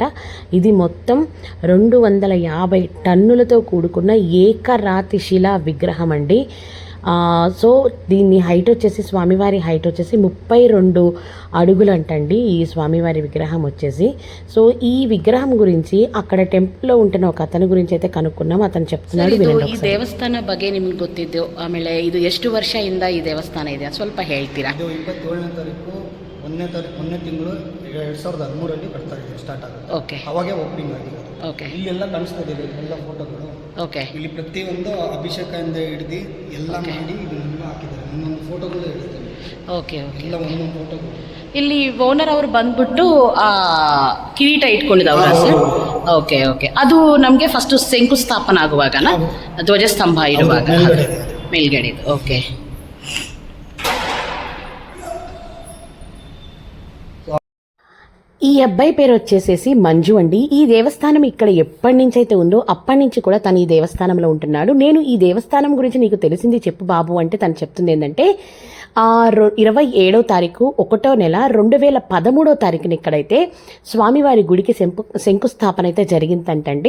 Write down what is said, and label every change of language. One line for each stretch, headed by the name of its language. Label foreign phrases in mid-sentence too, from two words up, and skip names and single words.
Telugu: ఇది మొత్తం 250 టన్నులతో కూడుకున్న ఏకరాతి శిలా విగ్రహం అండి. సో దీన్ని హైట్ వచ్చేసి, స్వామివారి హైట్ వచ్చేసి 32 అడుగులు అంటండి ఈ ಸ್ವಾಮಿವಾರಿ విగ్రహం వచ్చేసి. సో ఈ విగ్రహం గురించి అక్కడ ಟೆಂಪಲ್ ఉంటున్న ఒక అతని గురించి అయితే కనుక్కున్నాం. అతను చెప్తున్నాడు,
Kannada: ಈ ದೇವಸ್ಥಾನ ಬಗ್ಗೆ ನಿಮ್ಗೆ ಗೊತ್ತಿದ್ದು, ಆಮೇಲೆ ಇದು ಎಷ್ಟು ವರ್ಷದಿಂದ ಈ ದೇವಸ್ಥಾನ ಇದೆ ಸ್ವಲ್ಪ ಹೇಳ್ತೀರಾ? ಇದು 27ನೇ ತಾರೀಕು 1ನೇ ತಿಂಗಳು 2013 ಕಟ್ತಾ ಇದೆ, ಸ್ಟಾರ್ಟ್ ಆಗುತ್ತೆ. ಓಕೆ, ಅವಾಗೇ ಓಪನಿಂಗ್ ಆಗಿದೆ. ಓಕೆ, ಇಲ್ಲೆಲ್ಲ ಕಾಣಿಸ್ತಾ ಇದೆ ಎಲ್ಲ ಫೋಟೋಗಳು. ಓಕೆ, ಇಲ್ಲಿ ಪ್ರತಿಯೊಂದು ಅಭಿಷೇಕದಿಂದ ಹಿಡಿದು ಎಲ್ಲ ಮಾಡಿ ಇದನ್ನೆಲ್ಲ ಹಾಕಿದ್ದಾರೆ. ಒಂದೊಂದು ಫೋಟೋಗಳು ಇರುತ್ತೆ. ಓಕೆ, ಓಕೆ, ಎಲ್ಲ ಒಂದೊಂದು ಫೋಟೋಗಳು. ಇಲ್ಲಿ ಓನರ್ ಅವರು ಬಂದ್ಬಿಟ್ಟು ಕಿರೀಟ ಇಟ್ಕೊಂಡಿದ್ದವ್ರ ಸರ್? ಓಕೆ, ಓಕೆ. ಅದು ನಮಗೆ ಫಸ್ಟ್ ಶಂಕುಸ್ಥಾಪನ ಆಗುವಾಗನ, ಧ್ವಜಸ್ತಂಭ ಇರುವಾಗ ಮೇಲ್ಗಡೆ? ಓಕೆ.
Telugu: ఈ అబ్బాయి పేరు వచ్చేసేసి మంజు అండి. ఈ దేవస్థానం ఇక్కడ ఎప్పటి నుంచి అయితే ఉందో అప్పటి నుంచి కూడా తను ఈ దేవస్థానంలో ఉంటున్నాడు. నేను ఈ దేవస్థానం గురించి నీకు తెలిసింది చెప్పు బాబు అంటే తను చెప్తుంది ఏంటంటే, 27వ తారీఖు 1వ నెల 2013వ తారీఖున ఇక్కడైతే స్వామివారి గుడికి శంకుస్థాపన అయితే జరిగిందంటండి.